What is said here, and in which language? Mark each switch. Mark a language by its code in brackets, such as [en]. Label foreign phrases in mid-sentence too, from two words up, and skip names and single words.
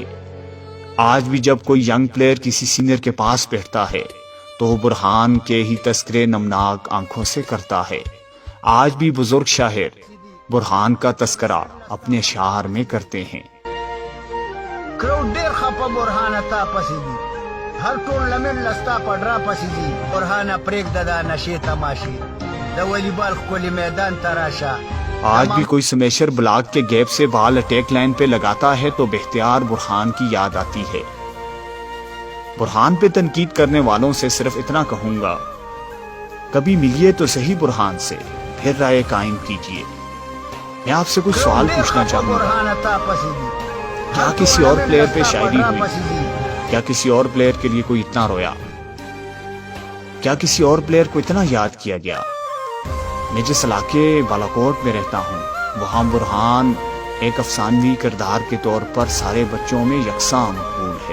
[ur] آج بھی جب کوئی [en] young player [ur] کسی سینئر کے پاس بیٹھتا ہے تو وہ برہان کے ہی تذکرے نمناک آنکھوں سے کرتا ہے۔ آج بھی بزرگ شاعر برہان کا تذکرہ اپنے اشعار میں کرتے ہیں۔ [ps] کراؤڈ ډیر خپه برهانه تا پسې دي، هر ټورنمنټ لستا پډرا پسې دي، برهانه پرېږده دا نشې تماشې، د والیبال ښکلي میدان ته راشه۔ [ur] آج بھی کوئی [en] smasher block [ur] کے گیپ سے بال [en] attack line [ur] پہ لگاتا ہے تو بختیار برہان کی یاد آتی ہے۔ برہان پہ تنقید کرنے والوں سے صرف اتنا کہوں گا، کبھی ملیے تو صحیح برہان سے، پھر رائے قائم کیجیے۔ میں آپ سے کچھ سوال پوچھنا چاہوں گا، [ps] برهانه تا پسې دي، [ur] کیا کسی اور پلیئر پہ شاعری ہوئی؟ کیا کسی اور پلیئر کے لیے کوئی اتنا رویا؟ کیا کسی اور پلیئر کو اتنا یاد کیا گیا؟ میں جس علاقے بالاکوٹ میں رہتا ہوں وہاں برہان ایک افسانوی کردار کے طور پر سارے بچوں میں یکساں مقبول ہے۔